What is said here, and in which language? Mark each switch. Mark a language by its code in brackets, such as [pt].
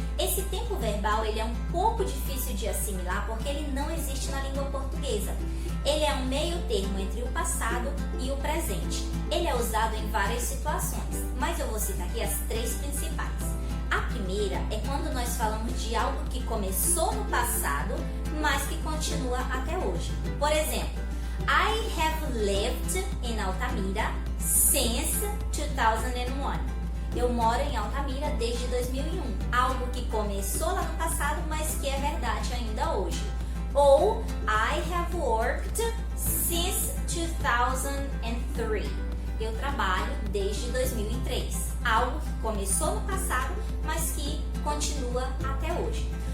[pt] Esse tempo verbal ele é um pouco difícil de assimilar porque ele não existe na língua portuguesa. Ele é um meio termo entre o passado e o presente. Ele é usado em várias situações, mas eu vou citar aqui as três principais. A primeira é quando nós falamos de algo que começou no passado, mas que continua até hoje. Por exemplo, [en] I have lived in Altamira since 2001. [pt] Eu moro em Altamira desde 2001. Algo que começou lá no passado, mas que é verdade ainda hoje. Ou [en] I have worked since 2003. [pt] Eu trabalho desde 2003. Algo que começou no passado, mas que continua até hoje.